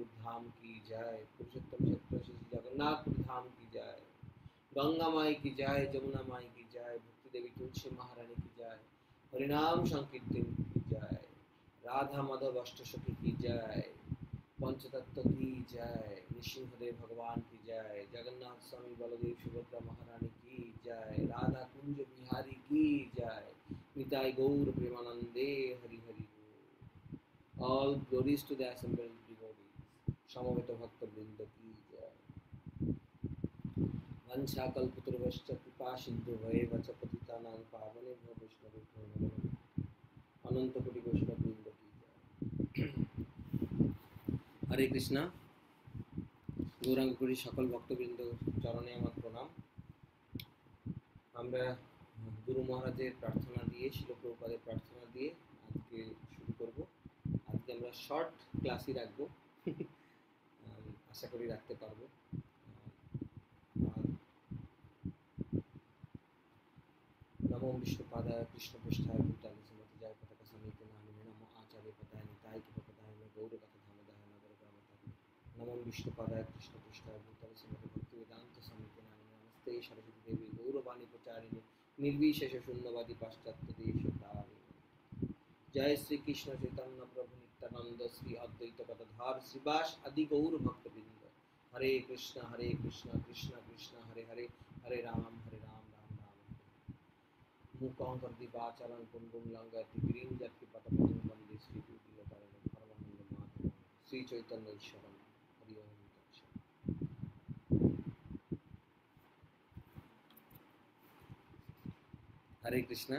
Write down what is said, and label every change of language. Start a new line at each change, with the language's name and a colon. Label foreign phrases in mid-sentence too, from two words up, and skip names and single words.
Hindi: धाम की जय, पुरुषोत्तम क्षेत्र श्री जगन्नाथपुर धाम की जय, गंगा माई की जय, जमुना माई की जय, भक्ति देवी तुलसी महारानी की जय, हरिनाम संकीर्तन की जय, राधा माधव अष्टसखी की जय, पंचतत्व की जय, नृसिंहदेव भगवान की जय, जगन्नाथ स्वामी बलदेव सुभद्रा महारानी की जय, राधा कुंज बिहारी की जय,
Bangla: নিতাই গৌর প্রেমানন্দে হরি হরি।
English: All glories to the assembled devotees.
Hindi: समवेत भक्त वृंद की जय।
Sanskrit: वंशाकल्पतरुश्च कृपा सिंधु भवेच्च पतितानां पावनेभ्यो वैष्णवेभ्यो नमो नमः।
Hindi: अनंत कोटि वैष्णव वृंद की जय। हरे कृष्णा।
Bangla: গৌরাঙ্গপুরী সকল ভক্তবৃন্দ চরণে আমার প্রণাম। আমরা গুরু মহারাজের প্রার্থনা দিয়ে শিল প্রভুপাদের প্রার্থনা দিয়ে আজকে শুরু করব। আজকে আমরা
English: short class
Bangla: রাখবো, আশা করি রাখতে পারবো।
Sanskrit: नमो विष्णुपादाय कृष्णपृष्ठाय भूतानि सुमति जय पताका समेत नामिने नमो आचार्य पदाय निताय की पदाय में गौर कथा धामदाय नगर ग्रामताय। नमो विष्णुपादाय कृष्णपृष्ठाय भूतानि सुमति भक्ति वेदांत समेत नामिने नमस्ते सरस्वती देवी गौरवाणी प्रचारिणे निर्विशेष शून्यवादी पाश्चात्य देशतारिणे। जय श्री कृष्ण चैतन्य प्रभु नित्यानंद श्री अद्वैत गदाधर श्रीवास आदि गौर भक्तवृंद। हरे कृष्ण कृष्ण कृष्ण हरे हरे, हरे राम राम राम। मूकं करोति वाचालं पुंगुं लंघयति गिरिं यत्किपातमहं वन्दे श्रीगुरुदिनकरं परमानंद माधवं श्री चैतन्य ईश्वरं। हरि ओम तत्सत्। हरे कृष्णा।